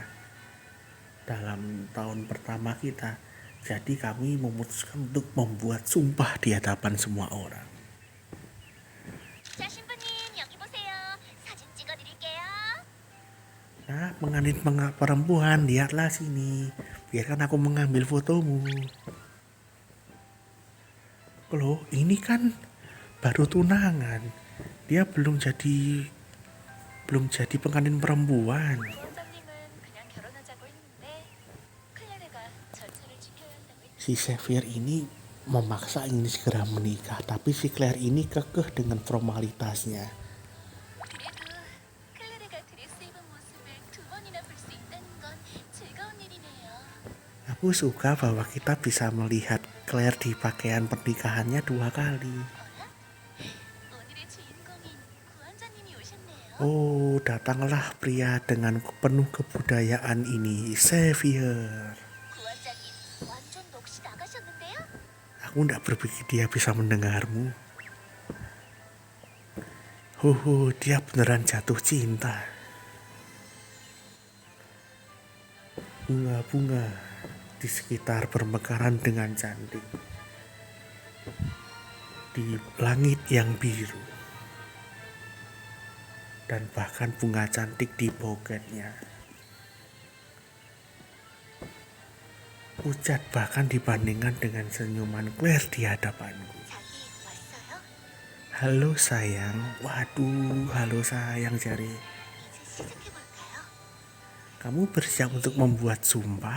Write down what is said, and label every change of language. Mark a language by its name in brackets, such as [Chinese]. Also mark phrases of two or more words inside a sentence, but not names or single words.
[Indonesian] Dalam tahun pertama kita, jadi kami memutuskan untuk membuat sumpah di hadapan semua orang. [Korean] 자, 신부님 여기 보세요. 사진 찍어드릴게요. [Indonesian] Nah, pengantin perempuan, lihatlah sini. Biarkan aku mengambil fotomu. Loh, ini kan baru tunangan. Dia belum jadi pengantin perempuan. [Korean] 부원장님은 그냥 결혼하자고 했는데 클레르가 절차를 지켜야 한다고 했죠. [Indonesian] Si Xavier ini memaksa ingin segera menikah, tapi si Claire ini kekeh dengan formalitasnya. [Korean] 그래도 클레르가 드레스 입은 모습을 두 번이나 볼 수 있다는 건 즐거운 일이네요. [Indonesian] Aku suka bahwa kita bisa melihat Claire di pakaian pernikahannya 2 kali. [Korean] 오늘의 주인공인 부원장님이 오셨네요. [Indonesian] Oh, datanglah pria dengan penuh kebudayaan ini, Xavier. [Korean] 부원장님 완전 넋이 나가셨는데요? [Indonesian] Aku tidak berpikir dia bisa mendengarmu. Dia beneran jatuh cinta. Bunga-bunga di sekitar bermekaran dengan cantik. Di langit yang biru. Dan bahkan bunga cantik di poketnya. Pucat bahkan dibandingkan dengan senyuman Claire di hadapanku. [Korean] 자기 왔어요? [Indonesian] Halo sayang, waduh, halo sayang jari. [Korean] 이제 시작해볼까요? [Indonesian] Kamu bersiap untuk membuat sumpah?